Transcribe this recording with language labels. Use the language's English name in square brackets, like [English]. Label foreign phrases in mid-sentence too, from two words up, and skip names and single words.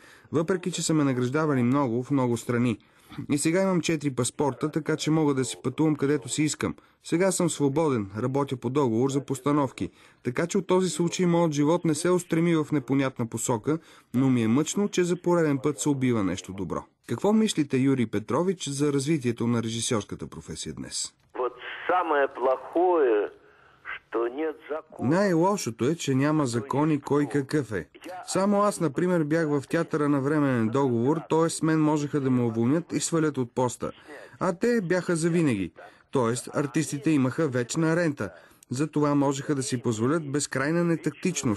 [Bulgarian] Въпреки, че са ме награждавали много в много страни. И сега имам 4 паспорта, така че мога да си пътувам където си искам. Сега съм свободен, работя по договор за постановки. Така че от този случай моят живот не се устреми в непонятна посока, но ми е мъчно, че за пореден път се убива нещо добро. Какво мислите, Юрий Петрович, за развитието на режисьорската професия днес? [Russian] Вот самое плохое, что нет закона. [Bulgarian] Най-лошото е, че няма закони кой какъв е. Само аз, например, бях в театъра на временен договор, т.е. с мен можеха да ме уволнят и свалят от поста. А те бяха завинаги. Т.е. артистите имаха вечна рента. Затова можеха да си позволят безкрайна нетактичност.